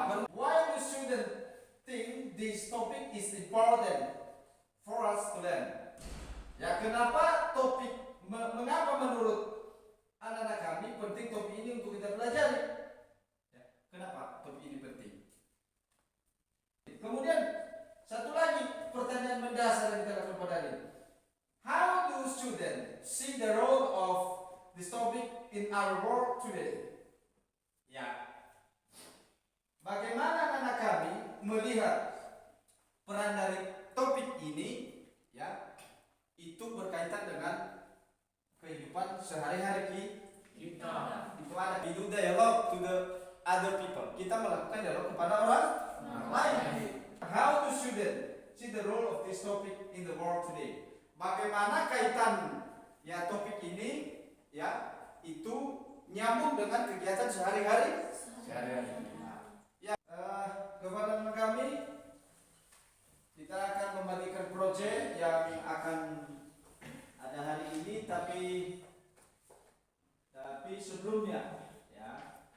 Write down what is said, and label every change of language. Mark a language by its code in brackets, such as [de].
[en] Why do students think this topic is important for us to learn? [id] Ya, kenapa topik, mengapa menurut anak-anak kami penting topik ini untuk kita pelajari? Ya, kenapa topik ini penting? Kemudian satu lagi pertanyaan mendasar yang kita lakukan pada hari ini. [en] How do students see the role of this topic in our world today? [id] Ya, bagaimana anak kami melihat peran dari topik ini? Ya, itu berkaitan dengan kehidupan sehari-hari kita. Itu ada [en] we do dialogue to the other people. [id] Kita melakukan dialog kepada orang lain. [en] How do students see the role of this topic in the world today? [id] Bagaimana kaitan ya topik ini ya itu nyambung dengan kegiatan sehari-hari? Ya, kepada kami kita akan membagikan proyek yang akan ada hari ini, tapi sebelumnya ya